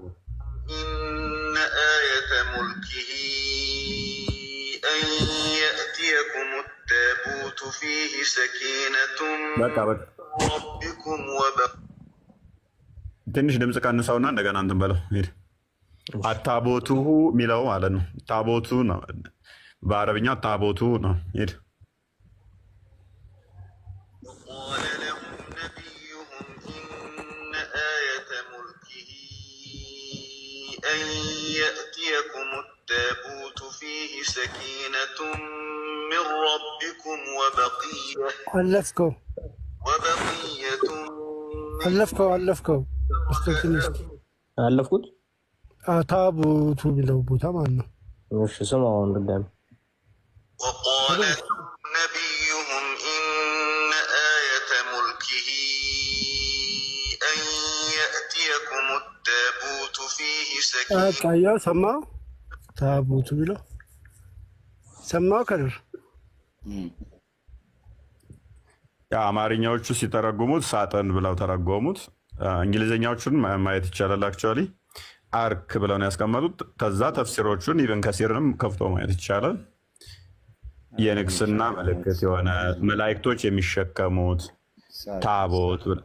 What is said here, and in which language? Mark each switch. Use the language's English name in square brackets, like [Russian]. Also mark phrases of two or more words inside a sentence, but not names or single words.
[Arabic] إن آية ملكه أن يأتيكم التابوت فيه سكينة ربكم [Amharic] ትንሽ ድምፅ ቀንሰውና እንደገና እንትን በለው። አታቦቱ የሚለው ማለት ነው። ታቦቱ ነው በአረብኛ ታቦቱ ነው። ሄድ [Arabic] أن يأتيكم التابوت فيه سكينة من ربكم وبقية [Amharic] አለፍኩት ታቦቱ የሚለው ቦታ ማለት ነው። እሺ ስማውን ድጋሚ [Arabic] وقال نبيهم إن آية ملكه أن يأتيكم التابوت فيه سكينة [Amharic] ቃያ ሰማው ታቦቱ የሚለው ሰማው ከድር አማርኛዎቹ ሲተረጉሙት ሳጥን ብለው ተረጎሙት። እንግሊዝኛዎቹን ማየት ይቻላል። [English] actually ark [Amharic] ብለው ነው ያስቀመጡት። ከዛ ተፍሲሮቹን ኢብን ከሲርንም ከፍቶ ማየት ይቻላል። የንግስና ምልክት የሆነ መላእክቶች የሚሸከሙት ታቦት